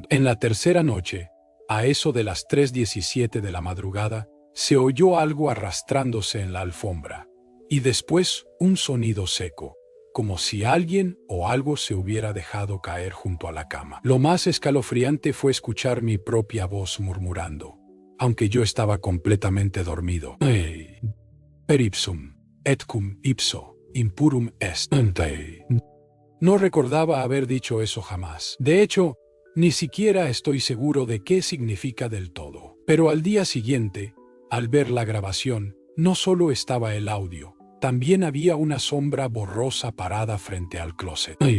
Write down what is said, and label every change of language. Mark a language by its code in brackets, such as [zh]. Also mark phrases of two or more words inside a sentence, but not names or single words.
[es] En la tercera noche, a eso de las 3:17 de la madrugada, se oyó algo arrastrándose en la alfombra, y después un sonido seco, como si alguien o algo se hubiera dejado caer junto a la cama. Lo más escalofriante fue escuchar mi propia voz murmurando, aunque yo estaba completamente dormido. [la] Per ipsum, et cum ipso, impurum est. [es] No recordaba haber dicho eso jamás. De hecho, ni siquiera estoy seguro de qué significa del todo. Pero al día siguiente, al ver la grabación, no solo estaba el audio, también había una sombra borrosa parada frente al closet.